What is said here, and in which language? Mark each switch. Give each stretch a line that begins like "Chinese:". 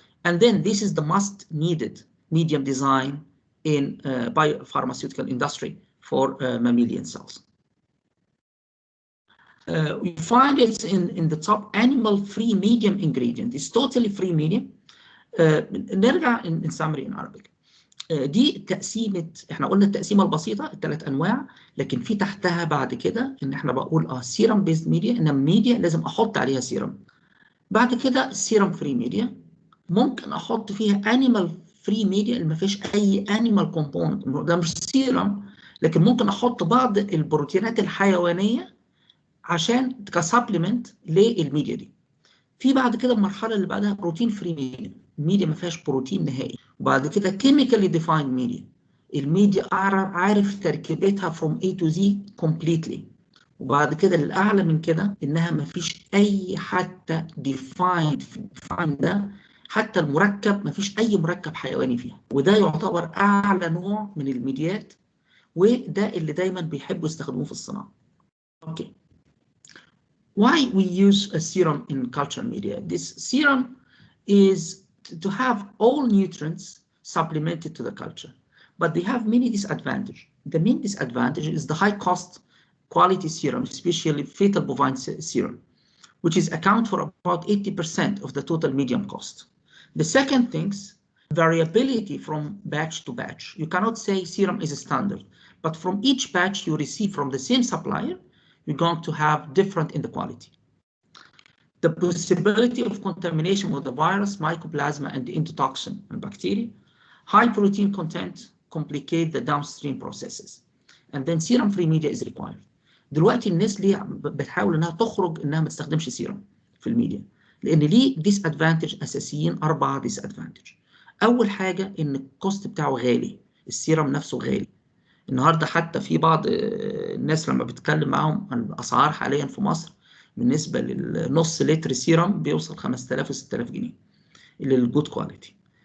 English: And then this is the most needed medium design in biopharmaceutical industry for mammalian cells. We find it's in the top animal-free medium ingredient. It's totally free medium. نرجع in summary in Arabic.
Arabic: دي تقسيمه، احنا قلنا التقسيمه البسيطه الثلاث انواع، لكن في تحتها بعد كده ان احنا بقول سيرم بيزد ميديا، ان ميديا لازم احط عليها سيرم. بعد كده سيرم فري ميديا، ممكن احط فيها انيمال فري ميديا اللي ما فيش اي انيمال كومبوننت، ده مش سيرم، لكن ممكن احط بعض البروتينات الحيوانيه عشان كسبلمنت للميديا دي. في بعد كده المرحله اللي بعدها بروتين فري ميديا، الميديا ما فيهاش بروتين نهائي. وبعد كده كيميكالي ديفايند ميديا، الميديا عارف تركيبتها from A to Z completely. وبعد كده الاعلى من كده انها ما فيش اي حتى defined ده، حتى المركب ما فيش اي مركب حيواني فيها، وده يعتبر اعلى نوع من الميديات، وده اللي دايما بيحبوا يستخدموه في الصناعه.
English: Okay. Why we use a serum in culture media? This serum is to have all nutrients supplemented to the culture, but they have many disadvantages. The main disadvantage is the high cost quality serum, especially fetal bovine serum, which is account for about 80% of the total medium cost. The second things, variability from batch to batch. You cannot say serum is a standard, but from each batch you receive from the same supplier, you're going to have different in the quality. The possibility of contamination with the virus, mycoplasma, and endotoxin and bacteria. High protein content complicate the downstream processes. And then serum-free media is required.
Arabic: دلوقتي الناس ليه بتحاول انها تخرج انها ما تستخدمش سيرم في الميديا؟ لان ليه ديس ادفانتج اساسيين، 4 ديس ادفانتج. اول حاجه ان الكوست بتاعه غالي، السيرم نفسه غالي. النهارده حتى في بعض الناس لما بتكلم معاهم عن الاسعار حاليا في مصر، بالنسبه للنص لتر سيرم بيوصل 5000 و 6000 جنيه للجود كواليتي.